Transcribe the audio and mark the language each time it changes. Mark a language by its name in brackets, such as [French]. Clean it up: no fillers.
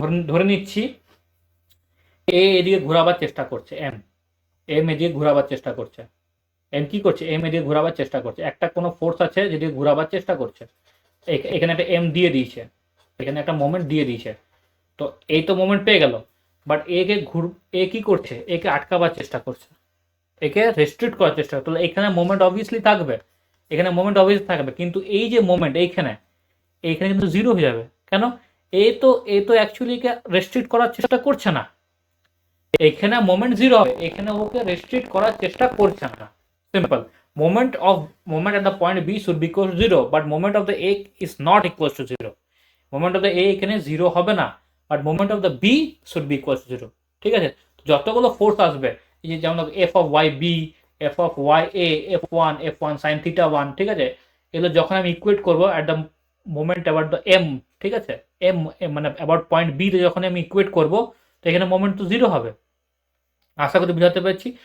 [Bangla] ধরে নিচ্ছি এ এদিকে ঘোরাবার চেষ্টা করছে, এম এদিকে ঘোরাবার চেষ্টা করছে, এম কি করছে, এম এদিকে ঘোরাবার চেষ্টা করছে, একটা কোনো ফোর্স আছে যেদিকে ঘোরাবার চেষ্টা করছে, এখানে একটা এম দিয়ে দিয়েছে, এখানে একটা মোমেন্ট দিয়ে দিয়েছে, তো এই তো মোমেন্ট পেয়ে গেল, বাট এ কি করছে, একে আটকাবার চেষ্টা করছে, একে রেস্ট্রিক্ট করার চেষ্টা করছে, তাহলে এখানে মোমেন্ট অবভিয়াসলি থাকবে, কিন্তু এই যে মোমেন্ট এইখানে কিন্তু 0 হয়ে যাবে। কেন, এ তো অ্যাকচুয়ালি রেস্ট্রিক্ট করার চেষ্টা করছে না, এখানে মোমেন্ট 0 হবে, এখানে ওকে রেস্ট্রিক্ট করার চেষ্টা করছে না। [English] Simple, moment at the point B should be equal to 0, but moment of the A is not equal to 0. moment of the A [Bangla] এখানে 0 হবে না, [English] but moment of the B should be equal to 0। [Bangla] ঠিক আছে, যতগুলো force আসবে, এই যে যেমন F of Y B, F of Y A, F one sine theta one, ঠিক আছে, এগুলো যখন আমি ইকুয়েট করবো at the moment about the M, ঠিক আছে, এম মানে অ্যাবাউট পয়েন্ট বি তে যখন আমি ইকুয়েট করবো, তো এখানে মোমেন্ট তো 0 হবে। আশা করি বুঝাতে পেরেছি।